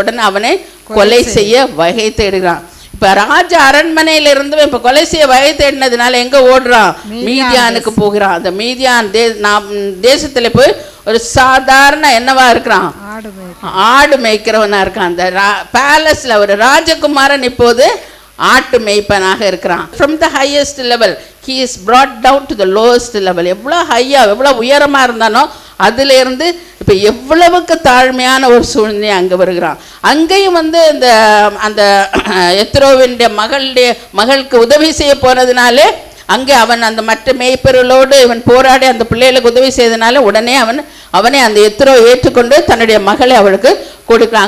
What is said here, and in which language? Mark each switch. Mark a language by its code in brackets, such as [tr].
[ta] உடனே அவனை கொலை செய்ய வகை தேடுகிறான். இப்போ ராஜா அரண்மனையில இருந்து இப்போ கொலை செய்ய வகை தேடினதுனால எங்கே ஓடுறான், மீதியானுக்கு போகிறான். அந்த மீதியான் தேசத்துல போய் ஒரு சாதாரண என்னவா இருக்கிறான், ஆடு மேய்க்கிறவனா இருக்கான். அந்த பேலஸ்ல ஒரு ராஜகுமாரன் இப்போது ஆட்டு மேய்ப்பனாக இருக்கிறான். [en] From the highest level he is brought down to the lowest level. [ta] எவ்வளோ எவ்வளோ உயரமாக இருந்தானோ அதிலிருந்து இப்போ எவ்வளவுக்கு தாழ்மையான ஒரு சூழ்நிலை அங்கே வருகிறான். அங்கேயும் வந்து அந்த எத்ரோவின் மகளுக்கு உதவி செய்ய போனதுனாலே அங்கே அவன் அந்த மற்ற மேய்ப்பர்களோடு இவன் போராடி அந்த பிள்ளைகளுக்கு உதவி செய்ததுனால உடனே அவனை அந்த எத்ரோ ஏற்றுக்கொண்டு தன்னுடைய மகளை அவளுக்கு கொடுக்கலாம்.